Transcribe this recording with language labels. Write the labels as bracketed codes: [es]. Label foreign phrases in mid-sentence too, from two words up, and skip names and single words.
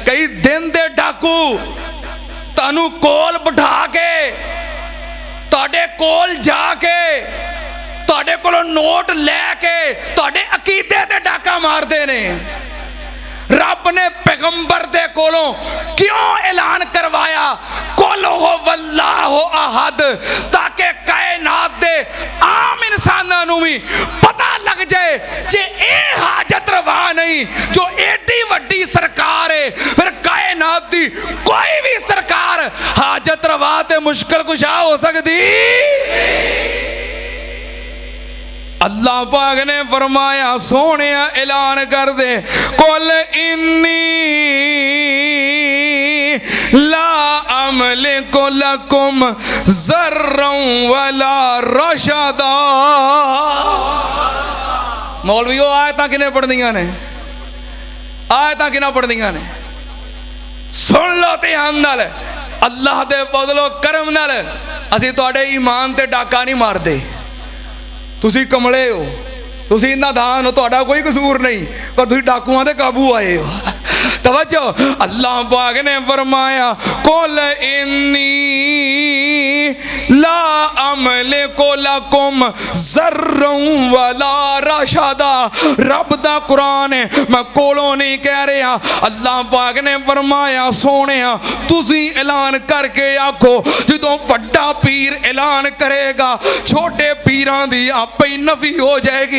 [pa] کئی دن دے ڈاکو تانوں کول بٹھا کے تہاڈے کول جا کے تہاڈے کولوں نوٹ لے کے تہاڈے عقیدے تے ڈاکہ ماردے نے. رب نے پیغمبر دے کولوں کیوں اعلان کروایا [ar] قل هو الله أحد, [pa] تاکہ کائنات دے عام انساناں نوں وی پتا لگ جائے جے اے حاجت روا نہیں جو ایڈی وڈی سرکار ہے، فیر کائنات دی کوئی وی سرکار حاجت روا تے مشکل کشا ہو سکدی. اللہ پاک نے فرمایا سوہنے اعلان کر دے [ar] قل إني لا أملك لكم ضرا ولا رشدا. [pa] مولوی آیتاں کنے پڑھدیاں نے، آیتاں کنا پڑھدیاں نے، سن لو دھیان نال. اللہ دے فضلو کرم نال اسیں تہاڈے ایمان تے ڈاکہ نہیں ماردے. تسیں کملے ہو، تسیں نادان ہو، تہاڈا کوئی قصور نہیں، پر تسیں ڈاکوآں دے قابو آئے ہو. توجہ، اللہ پاک نے فرمایا [ar] قل إني لا أملك لكم ضرا ولا رشدا. [pa] رب دا قرآن ہے، میں کولوں نہیں کہہ رہا. اللہ پاک نے فرمایا سوہنیا تسی اعلان کر کے آکھو، جدوں وڈا پیر اعلان کرے گا چھوٹے پیراں دی آپے ہی نفی ہو جائے گی.